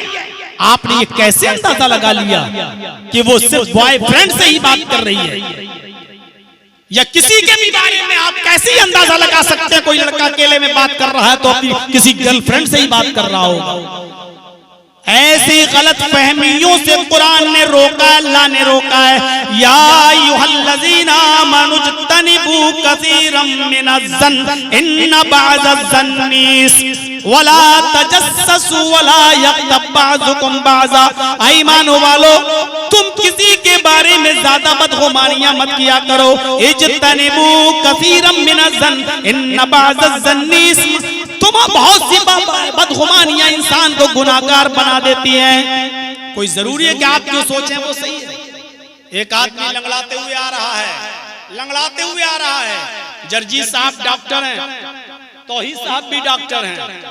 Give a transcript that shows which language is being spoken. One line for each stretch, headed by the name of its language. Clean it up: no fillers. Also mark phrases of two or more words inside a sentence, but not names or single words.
Hindi: आपने ये कैसे अंदाजा लगा लिया कि वो सिर्फ बॉयफ्रेंड से ही बात कर रही है? या किसी के भी बारे में आप कैसे अंदाजा लगा सकते हैं? कोई लड़का अकेले में बात कर रहा है तो अपनी किसी गर्लफ्रेंड से ही बात कर रहा होगा। ऐसी गलत फहमियों से कुरान ने रोका है, अल्लाह ने रोका है।
Arabic: يا أيها الذين آمنوا اجتنبوا كثيرا من الظن إن بعض الظن ولا تجسسوا ولا يغتب بعضكم بعضا.
Hindi: ईमान वालो, तुम किसी के बारे में ज्यादा बदगुमानियां मत किया करो।
Arabic: اجتنبوا كثيرا من الظن إن بعض الظن,
Hindi: तुम बहुत सी बदगुमानियां इंसान को गुनाहगार बना देती हैं। कोई जरूरी है कि आप जो सोचें वो सही है। एक आदमी लंगड़ाते हुए आ रहा है, जर्जी साहब डॉक्टर हैं, तौहीद साहब भी डॉक्टर हैं।